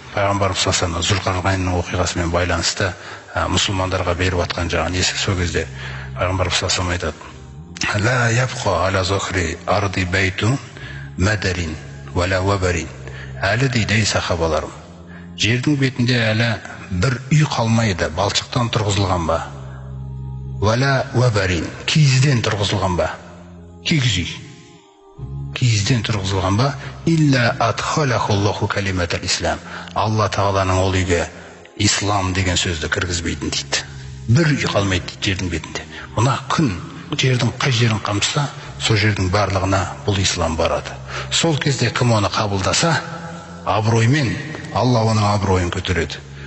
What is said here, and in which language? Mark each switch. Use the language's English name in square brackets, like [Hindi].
[Kazakh] Пайғамбарымыз саллаллаху алейхи вассалам Зүлқарнайнның оқиғасымен байланысты мұсылмандарға беріп жатқан жаңағы несі, сол кезде Пайғамбарымыз саллаллаху алейхи вассалам айтады: [Arabic] «Ла ябқа аля зохри арди бейтун мадарин вала вабарин». [Kazakh] Әлі дейді сахабаларым, жердің бетінде әлі бір үй қалмайды, балшықтан тұрғызылған ба? [Arabic] Вала вабарин, [Kazakh] киізден тұрғызылған ба? Кигіз үй. Киізден тұрғызылған ба? [Arabic] Илля адхалахуллаху калиматал ислам. [Kazakh] Алла Тағаланың ол үйге ислам деген сөзді кіргізбейтін дейді. Бір үй қалмайды дейді жердің бетінде. Мына күн жердің қай жерін қамтыса, сол жердің барлығына бұл ислам барады. Сол кезде кім оны қабылдаса, абыроймен Алла оның абыройын көтереді.